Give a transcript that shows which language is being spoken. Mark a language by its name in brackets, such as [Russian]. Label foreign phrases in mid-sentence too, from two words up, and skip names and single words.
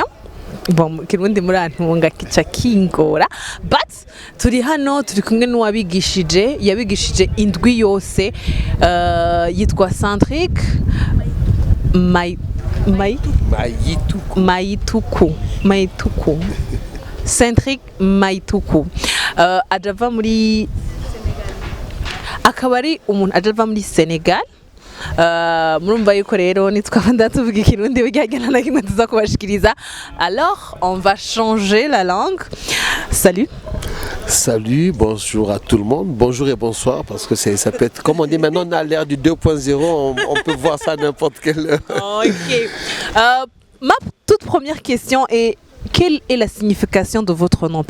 [Rundi] Bon, kirundi murantunga kica kingora, but turi hano turi kumwe n'uwabigishije yabigishije indwi yose yitwa Cendric Mayituku Cendric Mayituku ajava muri akabari umuntu ajava muri Senegal. Murumva yuko rero nitwaba ndatuvuga ikirundi bijyanye na kimwe tuzakubashikiriza. [French] Alors on va changer la langue. Salut. Salut, bonjour à tout le monde, bonjour et bonsoir parce que ça peut être, comme on dit maintenant on a l'ère du 2.0, on peut voir ça à n'importe quelle heure. Ok. Ma toute première question est, quelle est la signification de votre nom?